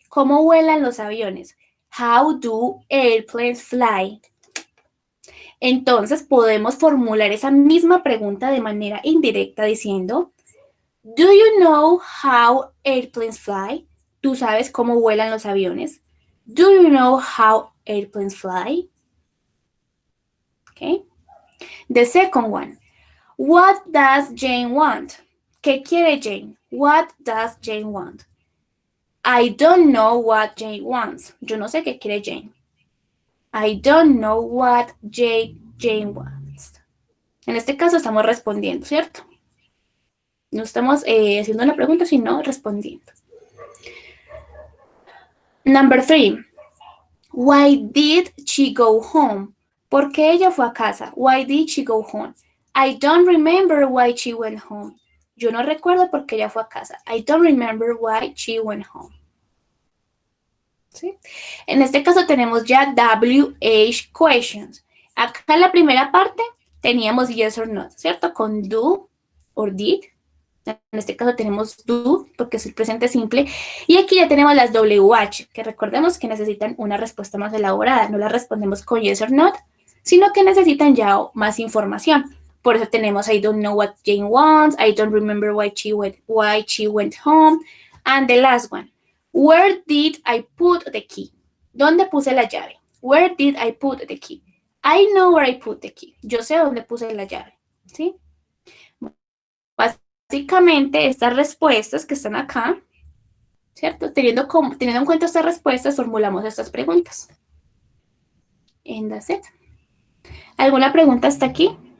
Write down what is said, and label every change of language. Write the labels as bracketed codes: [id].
[es] ¿Cómo vuelan los aviones? [en] How do airplanes fly? [es] Entonces podemos formular esa misma pregunta de manera indirecta diciendo, [en] do you know how airplanes fly? [es] ¿Tú sabes cómo vuelan los aviones? [en] Do you know how airplanes fly? Okay. The second one, what does Jane want? [es] ¿Qué quiere Jane? [en] What does Jane want? I don't know what Jane wants. [es] Yo no sé qué quiere Jane. [en] I don't know what Jane wants. [es] En este caso estamos respondiendo, ¿cierto? No estamos haciendo una pregunta, sino respondiendo. [en] Number 3. Why did she go home? [es] ¿Por qué ella fue a casa? [en] Why did she go home? I don't remember why she went home. [es] Yo no recuerdo por qué ella fue a casa. [en] I don't remember why she went home. [es] ¿Sí? En este caso tenemos ya WH questions. Acá en la primera parte teníamos [en] yes or not, [es] ¿cierto? Con do or did. En este caso tenemos do, porque es el presente simple. Y aquí ya tenemos las WH, que recordemos que necesitan una respuesta más elaborada. No las respondemos con [en] yes or not, [es] sino que necesitan ya más información. Por eso tenemos [en] I don't know what Jane wants, I don't remember why she went home. And the last one, where did I put the key? [es] ¿Dónde puse la llave? [en] Where did I put the key? I know where I put the key. [es] Yo sé dónde puse la llave. ¿Sí? Básicamente, estas respuestas que están acá, ¿cierto? Teniendo en cuenta estas respuestas, formulamos estas preguntas. [en] And that's it. [es] ¿Alguna pregunta hasta aquí?